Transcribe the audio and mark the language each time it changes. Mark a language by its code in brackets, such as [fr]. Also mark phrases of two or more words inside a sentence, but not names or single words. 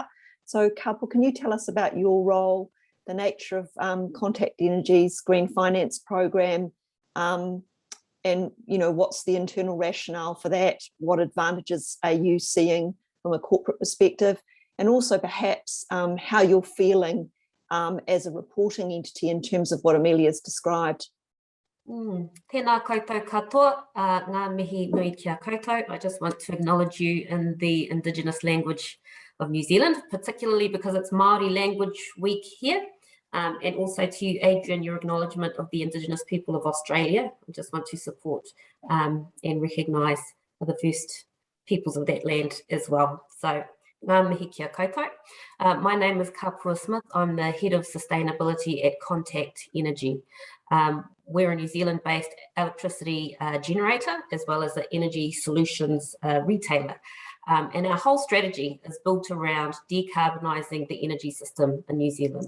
[en] So Kapua, can you tell us about your role, the nature of Contact Energy's Green Finance Program, and what's the internal rationale for that? What advantages are you seeing from a corporate perspective? And also perhaps how you're feeling as a reporting entity in terms of what Amelia's described. [mi] Tēnā koutou katoa, ngā mihi nui kia koutou. [en] I just want to acknowledge you in the Indigenous language of New Zealand, particularly because it's Māori Language Week here. And also to you, Adrian, your acknowledgement of the Indigenous people of Australia. I just want to support and recognise the first peoples of that land as well. So, [mi] ngā mihi kia koutou. [en] My name is Kapua Smith. I'm the Head of Sustainability at Contact Energy. We're a New Zealand-based electricity generator, as well as an energy solutions retailer. And our whole strategy is built around decarbonising the energy system in New Zealand.